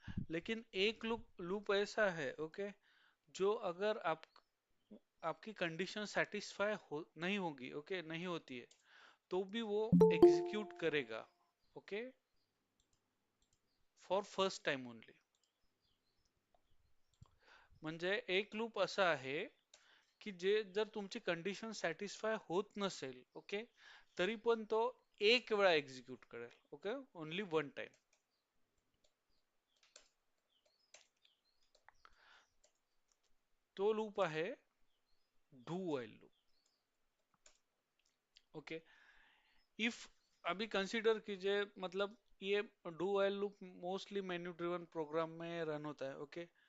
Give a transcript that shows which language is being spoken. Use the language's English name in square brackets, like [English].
[Hindi] लेकिन एक loop loop ऐसा है, ओके, जो अगर आप आपकी कंडीशन सेटिस्फाई हो नहीं होगी, ओके, नहीं होती है, तो भी वो एग्जीक्यूट करेगा, okay, [English] For first time only. [Marathi] म्हणजे एक लूप असा आहे की जे जर तुमची कंडिशन सॅटिस्फाय होत नसेल, ओके, तरी पण तो एक वेळा एक्झिक्यूट करेल, ओके, [English] Only one time. [Marathi] तो लूप आहे do while loop, okay. [Hindi] If अभी कंसीडर कीजिए, मतलब ये do while loop mostly menu driven programme में रन होता है, ओके.